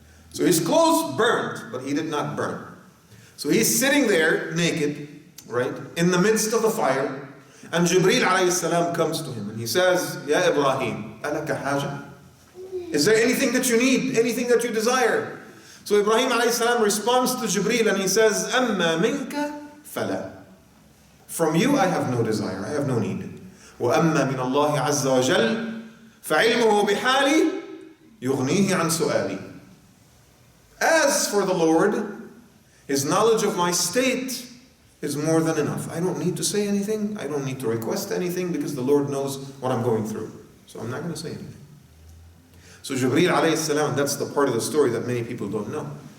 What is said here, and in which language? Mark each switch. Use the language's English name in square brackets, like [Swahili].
[English] So his clothes burned, but he did not burn. So he's sitting there naked, right, in the midst of the fire, and Jibreel alayhi salam comes to him and he says, [Arabic] Ya Ibrahim, alaka haja? [English] Is there anything that you need, anything that you desire? So Ibrahim alayhi salam responds to Jibreel and he says, [Arabic] Amma minka fala. [English] From you I have no desire, I have no need. [Arabic] وأما من الله عز وجل فعلمه بحالي يغنيه عن سؤالي. [English] As for the Lord, His knowledge of my state is more than enough. I don't need to say anything. I don't need to request anything because the Lord knows what I'm going through. So I'm not going to say anything. So Jibreel alayhi salam, that's the part of the story that many people don't know.